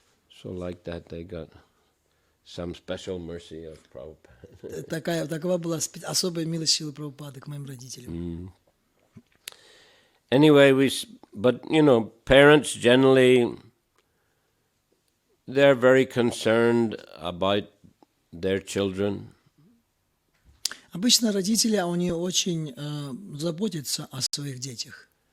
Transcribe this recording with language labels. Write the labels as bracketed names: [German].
[English] So like that they got some special mercy of Prabhupada. [Russian] Такова была особая милость Шрилы Прабхупады к моим родителям. [English] Anyway, but parents generally, they're very concerned about their children. [Russian] Обычно родители, они очень заботятся о своих детях.